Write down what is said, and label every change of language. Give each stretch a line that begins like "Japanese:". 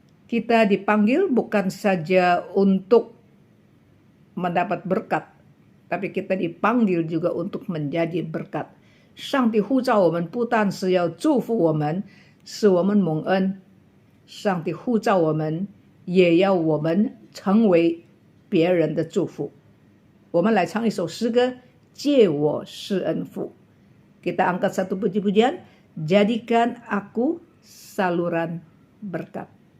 Indonesian: Kita dipanggil bukan saja untuk mendapat berkat, tapi kita dipanggil juga untuk menjadi berkat.
Chinese: 上帝呼召我们不但是要祝福我们，使我们蒙恩，上帝呼召我们也要我们成为别人的祝福。我们来唱一首诗歌，借我施恩父。
Indonesian: Kita angkat satu puji-pujian, jadikan aku saluran berkat.